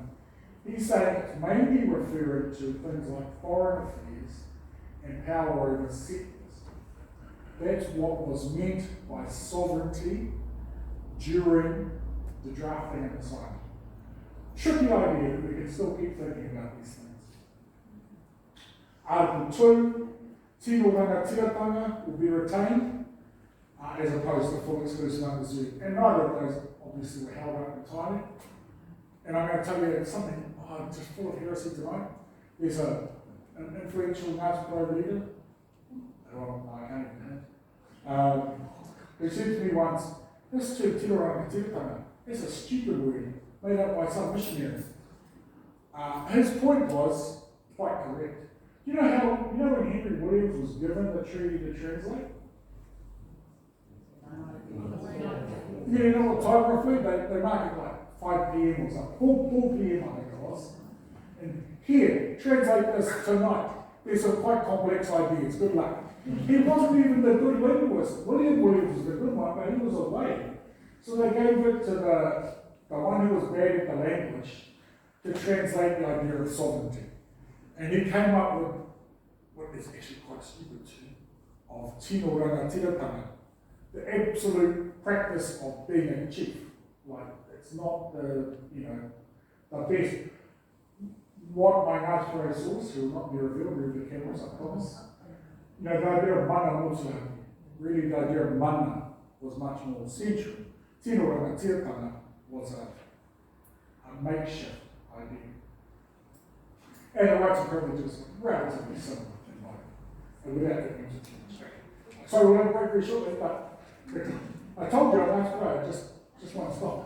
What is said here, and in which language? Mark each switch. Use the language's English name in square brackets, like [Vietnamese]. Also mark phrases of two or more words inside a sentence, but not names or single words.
[English] He's saying it's mainly referring to things like foreign affairs and power over sectors. That's what was meant by sovereignty during the drafting and assignment. Tricky idea, but we can still keep thinking about these things. Article 2, [Māori] tino rangatiratanga [English] will be retained as opposed to full exclusive unreserved. And neither of those obviously were held up entirely. And I'm going to tell you something just full of heresy tonight. There's an influential Ngāti Porou leader, I can't even name, who said to me once, this term [Māori] tino rangatiratanga, [English] it's a stupid word made up by some missionary. His point was quite correct. You know when Henry Williams was given the treaty to translate? Yeah, you know what time roughly? They mark it like 5 p.m. or something. 4 p.m. I think it was. And here, translate this tonight. There's some quite complex ideas. Good luck. He wasn't even the good linguist. William Williams was the good one, but he was away. So they gave it to the one who was bad at the language to translate the idea of sovereignty. And he came up with what is actually quite stupid too, of [Māori] tino rangatiratanga, [English] the absolute practice of being a chief. Like, it's not the best. What my Ngāti Porou source, who will not be revealed through the cameras, I promise. The idea of mana also, really the idea of mana was much more central. [Māori] Tino rangatiratanga [English] was a makeshift idea. And the rights and privileges are relatively similar in my and without getting into too much. So we're going to break very shortly, but I told you I'm Ngāti Porou, just one stop.